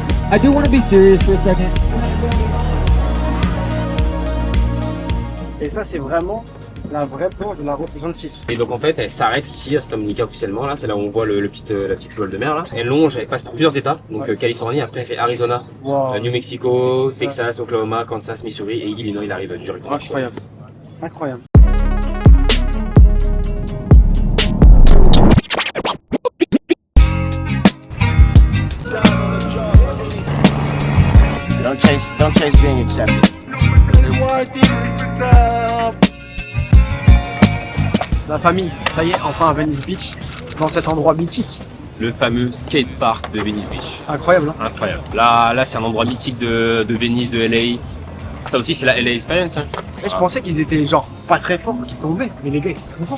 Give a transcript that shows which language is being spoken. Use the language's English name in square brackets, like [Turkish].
[English] I do want to be serious for a second. [French] Et ça c'est vraiment la vraie planche de la route 66. Et donc en fait, elle s'arrête ici à Santa Monica officiellement. Là, c'est là où on voit la petite voile de mer. Là. Elle longe, elle passe par plusieurs États. Donc Californie, après elle fait Arizona, Wow. New Mexico, Texas, Oklahoma, Kansas, Missouri et Illinois. Il arrive directement. Incroyable. Incroyable. [English] Don't chase being accepted. [French] La famille, ça y est, enfin à Venice Beach, dans cet endroit mythique. Le fameux skatepark de Venice Beach. Incroyable, hein. Incroyable. Là, c'est un endroit mythique de Venise, de LA. Ça aussi, c'est la LA Experience. Hein. Et je pensais qu'ils étaient genre pas très forts, qu'ils tombaient, mais les gars ils sont trop forts.